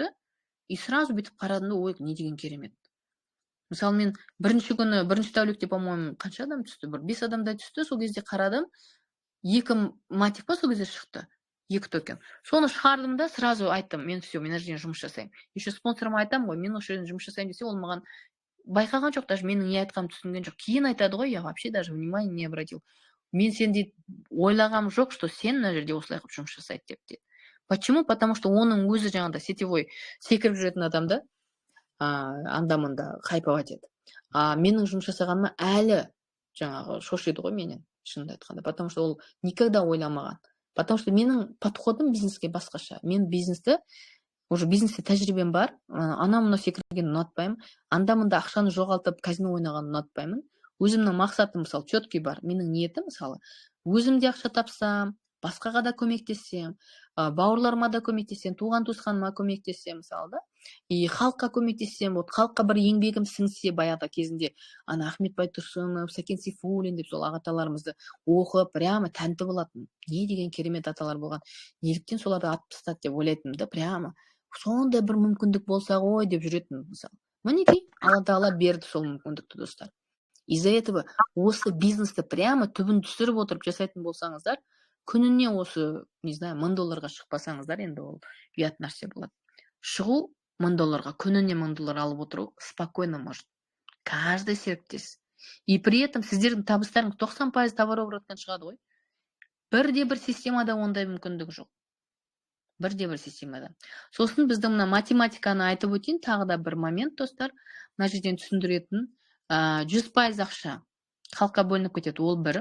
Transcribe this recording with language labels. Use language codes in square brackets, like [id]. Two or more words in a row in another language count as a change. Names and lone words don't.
[ru] И сразу [kk] бүйтіп қарадым да, ой, не деген керемет. Мысалы, мен бірінші күні, бірінші тәулікте, по-моему, қанша адам түсті? Бір 5 адамдай түсті, сол кезде қарадым. 2 матик па сол кезде шықты. 2 токен. Соны шығардым да, сразу айттым, мен все, мен жерден жұмыс жасаймын. Еще спонсорыма айтам ғой, мен осы жерден жұмыс жасаймын десе, ол маған байқаған жоқ, даже менің не айтқанымды түсінген жоқ. Кейін айтады ғой, [ru] я вообще даже внимания не обратил. [kk] Мен сен дейді, ойлағам жоқ, что сен мына жерде осылай қылып жұмыс жасайды деп дейді. [ru] Почему? Потому что [kk] оның өзі жаңағыда сетевой секіріп жүретін адамда анда-мында хайповать еді. Менің жұмыс жасағаныма әлі жаңағы шошиды ғой менен, шынымды айтқанда. [ru] Потому что [kk] ол никогда ойламаған. [ru] Потому что [kk] менің подходым бизнеске басқаша. Мен бизнесте тәжірибем бар. Ана-мына секіргенді ұнатпаймын. Анда-мында ақшаны жоғалтып казино ойнағанды ұнатпаймын. Өзімнің мақсатым, мысалы, четкий бар. Менің ниетім, мысалы, өзімде ақша тапсам, басқаға да көмектессем, бауырларыма да көмектессем, туған туысқаныма көмектессем, мысалы да, и халыққа көмектессем, вот халыққа бір еңбегім сіңсе, баяғыда кезінде ана Ахмет Байтұрсынов, Сәкен Сейфуллин деп сол ағаталарымызды оқып, прямо тәнті болатын. Не деген керемет аталар болған. Неліктен соларды атып тастады деп ойлайтынмын да, прямо сондай бір мүмкіндік болса ғой деп жүретінмін, мысалы. Мінекей, Алла Тағала берді сол мүмкіндікті, достар. [ru] Из-за этого [kk] осы бизнесті прямо түбін түсіріп отырып жасайтын болсаңыздар, күніне осы, [ru] не знаю, [kk] $1000 шықпасаңыздар, енді ол ұят нәрсе болады. Шығу $1000, күніне $1000 алып отыру [ru] спокойно может. [kk] Каждый серіктес. [ru] И при этом [kk] сіздердің табыстарыңыз 90% товарообороттан шығады ғой. Бірде-бір системада ондай мүмкіндік жоқ. Бірде-бір системада. Сосын біздің мына математиканы айтып өтейін, тағы да бір момент, достар. Мына жерден түсіндіретін 100% ақша халыққа бөлініп кетеді, ол бір.